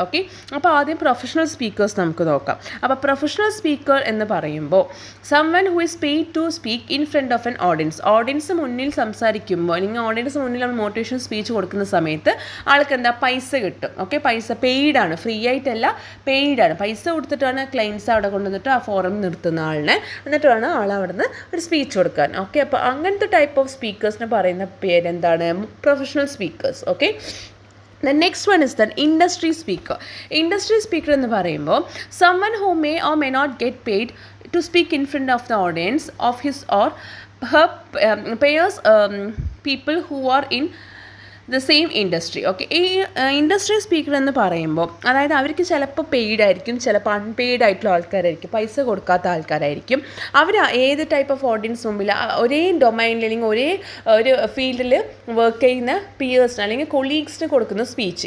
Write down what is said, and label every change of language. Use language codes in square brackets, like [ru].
[ml] Okay, അപ്പോൾ ആദ്യം professional speakers നമുക്ക് നോക്കാം. അപ്പോൾ പ്രൊഫഷണൽ സ്പീക്കർ എന്ന് പറയുമ്പോൾ [en] someone who is paid to speak in front of an audience, [ml] audience മുന്നിൽ സംസാരിക്കുമ്പോൾ അല്ലെങ്കിൽ ഓഡിയൻസ് മുന്നിൽ നമ്മൾ മോട്ടിവേഷൻ സ്പീച്ച് കൊടുക്കുന്ന സമയത്ത് ആൾക്ക് എന്താ പൈസ കിട്ടും. ഓക്കെ, പൈസ പെയ്ഡാണ്, ഫ്രീ ആയിട്ടല്ല, പെയ്ഡാണ്, പൈസ കൊടുത്തിട്ടാണ് ക്ലൈൻറ്റ്സ് അവിടെ കൊണ്ടുവന്നിട്ട് ആ ഫോറം നിർത്തുന്ന ആളിനെ, എന്നിട്ട് വേണം ആൾ അവിടെ നിന്ന് ഒരു സ്പീച്ച് കൊടുക്കാൻ. ഓക്കെ, അപ്പോൾ അങ്ങനത്തെ ടൈപ്പ് ഓഫ് സ്പീക്കേഴ്സിന് പറയുന്ന പേരെന്താണ്? [en] Professional speakers. Okay, The next one is the industry speaker. Industry speaker [ml] എന്ന് പറയുമ്പോൾ [en] someone who may or may not get paid to speak in front of the audience of his or her peers, people who are in the same industry. [ml] Okay, ഈ industry speaker എന്ന് പറയുമ്പോൾ അതായത് അവർക്ക് ചിലപ്പോൾ paid ആയിരിക്കും, ചിലപ്പോൾ unpaid ആയിട്ടുള്ള ആൾക്കാരായിരിക്കും, പൈസ കൊടുക്കാത്ത ആൾക്കാരായിരിക്കും. അവർ ഏത് ടൈപ്പ് ഓഫ് ഓഡിയൻസ് മുമ്പിൽ ഒരേ ഡൊമൈനിൽ അല്ലെങ്കിൽ ഒരേ ഒരു ഫീൽഡിൽ വർക്ക് ചെയ്യുന്ന പിയേഴ്സിന് അല്ലെങ്കിൽ കൊളീഗ്സിന് കൊടുക്കുന്ന സ്പീച്ച്.